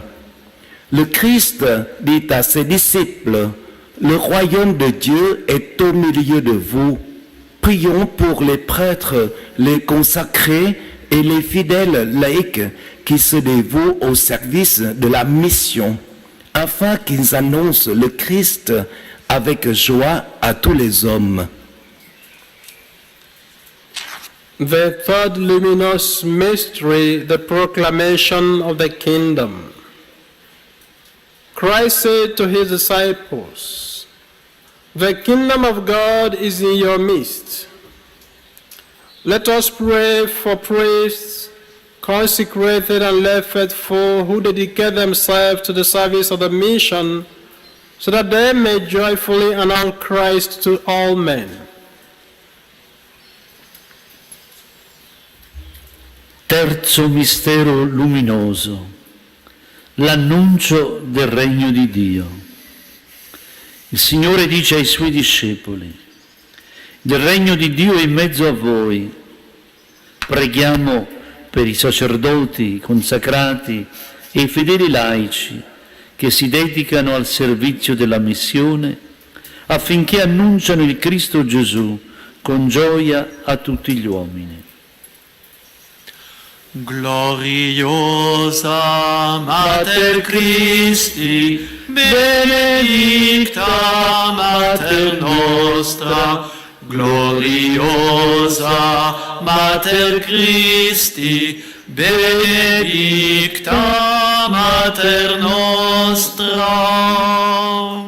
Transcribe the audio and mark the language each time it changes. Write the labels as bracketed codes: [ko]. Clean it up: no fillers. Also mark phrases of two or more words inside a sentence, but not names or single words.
[fr] Le Christ dit à ses disciples, « Le royaume de Dieu est au milieu de vous. prions pour les prêtres, les consacrés et les fidèles laïcs qui se dévouent au service de la mission, afin qu'ils annoncent le Christ avec joie à tous les hommes. [en] The third luminous mystery, the proclamation of the kingdom. Christ said to his disciples, "The kingdom of God is in your midst." Let us pray for priests, consecrated and left faithful, who dedicate themselves to the service of the mission, so that they may joyfully announce Christ to all men. [it] Terzo mistero luminoso, l'annuncio del regno di Dio. Il Signore dice ai Suoi discepoli: «Il regno di Dio è in mezzo a voi». Preghiamo per i sacerdoti, i consacrati e i fedeli laici che si dedicano al servizio della missione affinché annunciano il Cristo Gesù con gioia a tutti gli uomini. [la] Gloriosa Mater Christi, benedicta Mater nostra, gloriosa Mater Christi, benedicta Mater nostra.